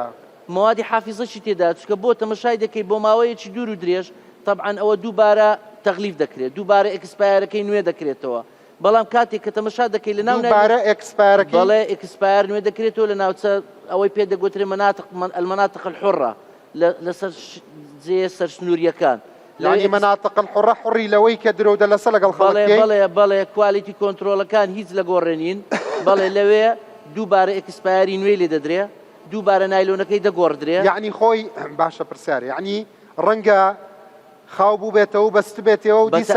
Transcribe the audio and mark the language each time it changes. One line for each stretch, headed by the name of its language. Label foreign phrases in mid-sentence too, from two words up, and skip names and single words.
Central Kurdish: موادی حافیزەشی تێدا چکە بۆ تەمەشای دەکەی بۆ ماوەیەکی دوور و درێژ طبعا ئەوە دووبارە تەغلیف دەکرێت دووبارە ئەکسپایرەکەی نوێ دەکرێتەوە بەڵام کاتێک کە تەمەشا دەکەی لە ناو دووبارە ئەکسپایرەکەی بەڵێ ئەکسپایر نوێ دەکرێتەوە لە ناوچە ئەوەی پێ دەگوترێ
Arabic: المناطق الحرة
Central Kurdish: لەسەر جێ سەرسنووریەکان
Arabic: يعني مناطق الحرة
Central Kurdish: حڕی لەوەی کە درۆ دەلەسە لەگەڵ خەڵکی بەڵێ کوالیتی کۆنتترۆلەکان هیچ لە گۆڕێنین بەڵێ لەوێ دووبارە ئەکسپایری نوێ لێ دەدرێ دووبارە نایلۆنەکەی دەگۆڕدرێ یعنی خۆی باشە پرسیار یعنی ڕەنگە خاو بوو بێتەوە بەست بێتەوە و دیسان